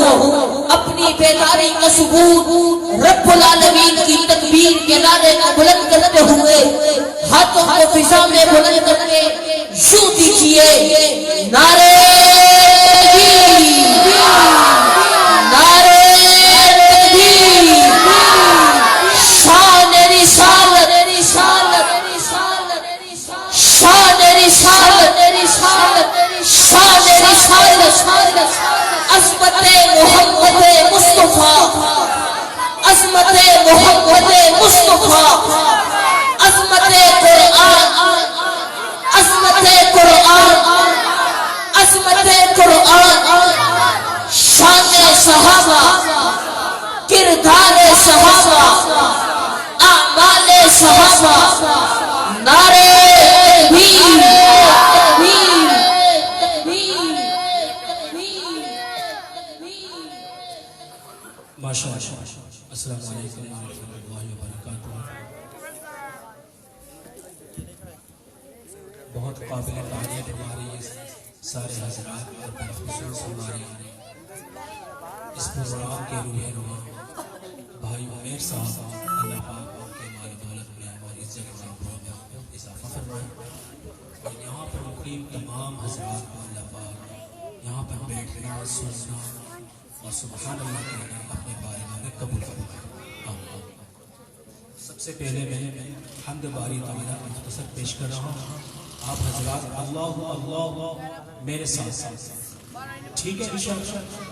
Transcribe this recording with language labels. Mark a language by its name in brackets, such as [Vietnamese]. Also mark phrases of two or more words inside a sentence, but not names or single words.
[Urdu] اپنی بیداری کا ثبوت [Arabic] رب العالمين [Urdu] کی تکبیر کے نعرے کو بلند کرتے ہوئے ہاتھوں کو فضا میں بلند کرکے یوں دیجیے نعرۂ تکبیر، نعرۂ تکبیر, شانِ رسالت، شانِ رسالت، شانِ رسالت, عظمتِ محمد مصطفیٰ، عظمتِ محمد مصطفیٰ، عظمتِ قرآن، عظمتِ قرآن، عظمتِ قرآن، شانِ صحابہ، کردارِ صحابہ، اعمالِ صحابہ، نعرۂ تکبیر, माशाअल्लाह। [Arabic] السلام عليكم و رحمة الله و بركاته. [Urdu] بہت قابلِ تعریف ہمارے یہ سارے حضرات اور بالخصوص ہمارے اس پروگرام کے روحِ رواں بھائی عمیر صاحب، اللہ پاک ان کے مال دولت میں اور عزت میں اضافہ فرمائے. اور یہاں پر مقیم تمام حضرات کو اللہ پاک یہاں پر بیٹھنا سننا اور [Arabic] سبحان اللہ [Urdu] کہنا اپنے بارے میں قبول کرنا. سب سے پہلے میں حمد باری تعالیٰ مختصر پیش کر رہا ہوں. آپ حضرات اللہ اللہ میرے ساتھ ٹھیک ہے انشاءاللہ.